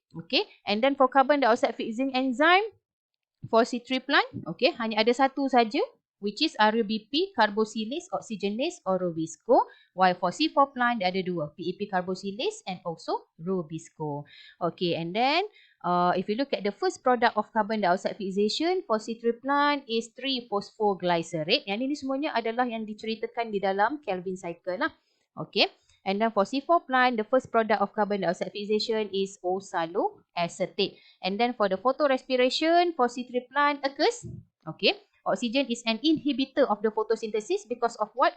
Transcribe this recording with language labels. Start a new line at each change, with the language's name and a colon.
English: Okay, and then for carbon dioxide fixing enzyme for C3 plant, okay,
Malay: hanya ada satu saja,
English: which is RUBP, carboxylase oxygenase or Rubisco. While for C4 plant,
Malay: dia ada dua,
English: PEP carboxylase and also Rubisco. Okay, and then if you look at the first product of carbon dioxide fixation for C3 plant is 3-phosphoglycerate.
Malay: Yang ini semuanya adalah yang diceritakan di dalam Kelvin cycle lah.
English: Okay. And then for C4 plant, the first product of carbon dioxide fixation is oxaloacetate. And then for the photorespiration for C3 plant occurs, okay, oxygen is an inhibitor of the photosynthesis because of what?